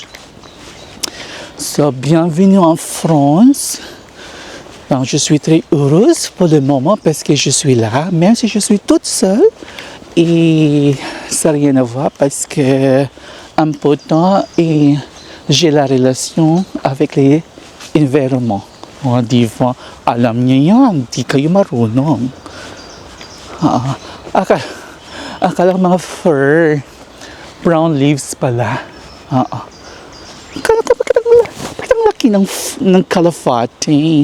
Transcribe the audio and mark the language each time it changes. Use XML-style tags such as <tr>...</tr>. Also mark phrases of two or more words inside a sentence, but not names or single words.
<fr>So, bienvenue en France. Donc, je suis très heureuse pour le moment parce que je suis là, même si je suis toute seule. Et ça n'a rien à voir parce que en peu de temps, et j'ai la relation avec les environnements.</fr> <tl>O, di ba? Alam niya yan. Di kayo marunong. Akala ko mga fur.</tl> <en>Brown leaves</en> <tl>pala. Akala ko bakit ang laki ng kalafate.</tl>